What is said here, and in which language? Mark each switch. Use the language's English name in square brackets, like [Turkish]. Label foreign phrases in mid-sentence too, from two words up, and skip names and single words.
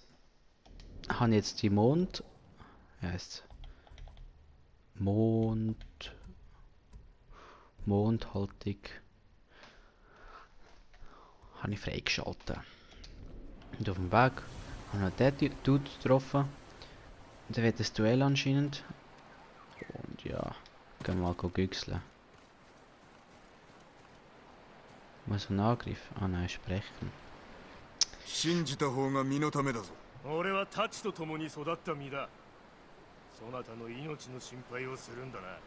[German] Habe jetzt die Mondhaltung habe ich freigeschaltet. Und auf dem Weg habe ich noch den Dude getroffen. Und der wird ein Duell anscheinend. Und ja, gehen wir mal güchseln. Muss er einen Angriff? Ah nein, sprechen. [Japanese] 信じた方が身のためだぞ。俺は太刀と共に育った身だ。そなたの命の心配をするんだな。